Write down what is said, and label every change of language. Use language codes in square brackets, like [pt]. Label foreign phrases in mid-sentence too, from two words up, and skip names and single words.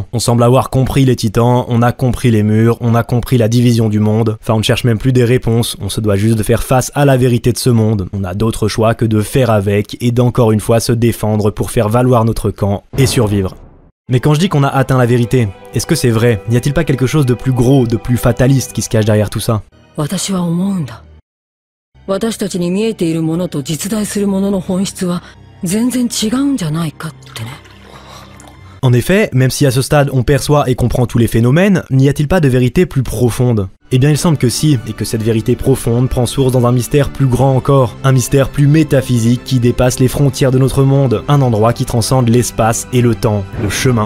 [fr] On semble avoir compris les titans, on a compris les murs, on a compris la division du monde, enfin on ne cherche même plus des réponses, on se doit juste de faire face à la vérité de ce monde. On n'a d'autre choix que de faire avec et d'encore une fois se défendre pour faire valoir notre camp et survivre. Mais quand je dis qu'on a atteint la vérité, est-ce que c'est vrai? N'y a-t-il pas quelque chose de plus gros, de plus fataliste qui se cache derrière tout ça? [ja] 私たちに見えているものと実在するものの本質は全然違うんじゃないかってね。 [fr] En effet, même si à ce stade on perçoit et comprend tous les phénomènes, n'y a-t-il pas de vérité plus profonde? Eh bien il semble que si, et que cette vérité profonde prend source dans un mystère plus grand encore, un mystère plus métaphysique qui dépasse les frontières de notre monde, un endroit qui transcende l'espace et le temps, le chemin.